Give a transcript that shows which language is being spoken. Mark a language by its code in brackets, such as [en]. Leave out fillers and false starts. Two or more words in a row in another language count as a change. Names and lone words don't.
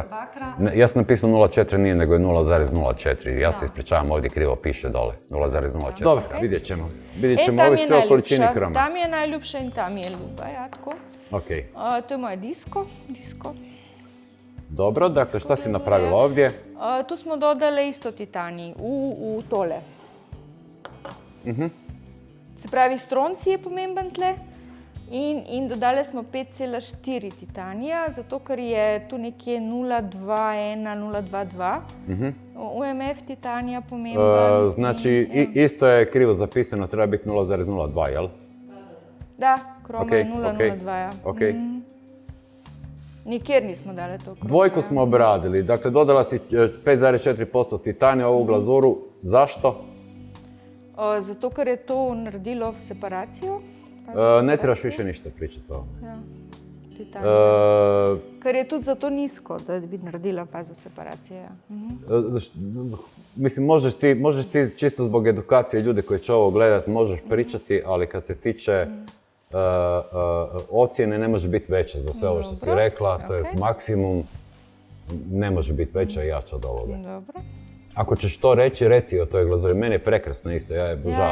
[hr] Ne, ja sam napisao 0,4, nije nego je 0,04. Ja se ispričavam, ovdje krivo piše dole. 0,04. Dobro, vidjet ćemo. Vidjet ćemo ovi sve o količini kroma. [sl] Ta mi je najljubša in ta mi je ljuba, Jatko. Ok. To je moje disko. [hr] Dobro, dakle šta si napravila ovdje? [sl] Tu smo dodali isto titanij v tole. Se pravi, stronci je pomemben tle in dodali smo 5,4 titanija, zato ker je tu nekje 0,21, 0,22. UMF titanija pomemben. [hr] Znači, isto je krivo zapisano, treba biti 0,02, jel? [sl] Da, kroma je 0,02. Ok. Nikjer nismo dali to kroma. [hr] Dvojku smo obradili, dakle dodala si 5,4% titanija u ovu glazuru. Zašto? [sl] Zato, ker je to naredilo separacijo. [hr] Ne trebaš više ništa pričati o ovome. [sl] Ja, titanija. Ker je tudi zato nizko, da bi naredila fazo separacije. Ja. [hr] Mislim, možeš ti čisto zbog edukacije ljude koji će ovo gledati, možeš pričati, ali kad se tiče ocjene ne može biti veća za sve ovo što si rekla, to je maksimum, ne može biti veća i jača od ovoga. Dobro. Ako ćeš to reći, reci o toj glazuri. Meni je prekrasno isto, ja je obožavam.